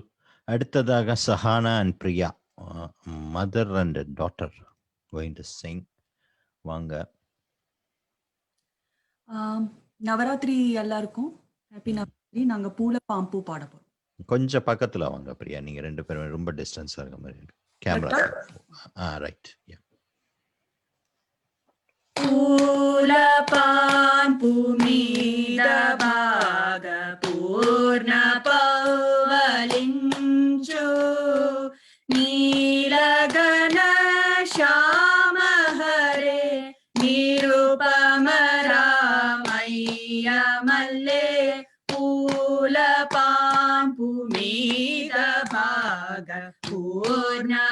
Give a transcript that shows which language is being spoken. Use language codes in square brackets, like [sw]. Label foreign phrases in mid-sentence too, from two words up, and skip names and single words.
[ta] அடுத்ததாக சஹானா அண்ட் பிரியா, [en] mother and daughter going to sing. [ta] வாங்க. நவராத்திரி எல்லாருக்கும் ஹாப்பி நவராத்திரி. நாங்க பூல பாம்பு பாட போறோம். கொஞ்சம் பக்கத்துல வாங்க பிரியா, நீங்க ரெண்டு பேரும் ரொம்ப டிஸ்டன்ஸா இருக்க மாதிரி இருக்கு. [en] camera right. [te] పూలపాన్పు మీద భాగ పూర్ణ పౌవలించు నీలగణ శ్యామ హరే నిరుపమ రామయ్య మల్లె పూలపాన్పు మీద భాగ పూర్ణ